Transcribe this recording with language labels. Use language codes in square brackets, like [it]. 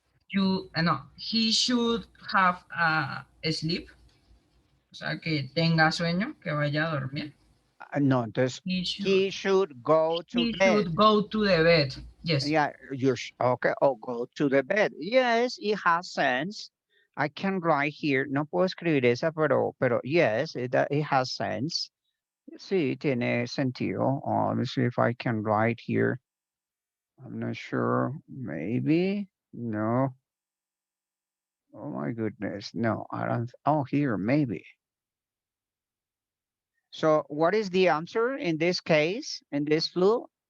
[en] You no, he should have sleep. [es] O sea, que tenga sueño, que vaya a dormir. No, entonces, [en] He should, he should go to he bed. should go to the bed. Yes. Yeah, okay, oh, go to the bed. Yes, it has sense. I can write here. [es] No puedo escribir esa, pero [en] yes, it has sense. [es] Sí, tiene sentido. [en] Let me see if I can write here. I'm not sure. Maybe. No. Oh my goodness. No, I don't. Oh, here, maybe. So what is the answer in this case, in this flu?